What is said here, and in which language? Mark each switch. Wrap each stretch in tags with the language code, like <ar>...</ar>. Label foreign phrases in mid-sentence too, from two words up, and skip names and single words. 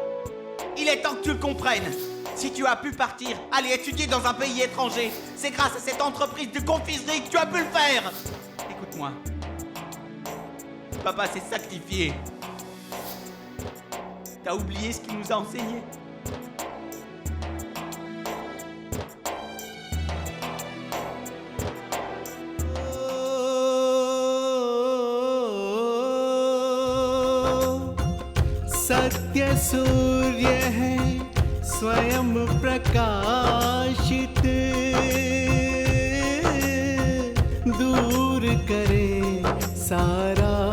<fr>Il est temps que tu le comprennes. Si tu as pu partir, aller étudier dans un pays étranger, c'est grâce à cette entreprise de confiserie que tu as pu le faire. Écoute-moi. Papa s'est sacrifié. T'as oublié ce qu'il nous a enseigné.</fr> <hi>सत्य सूर्य है स्वयं प्रकाशित दूर करे सारा</hi>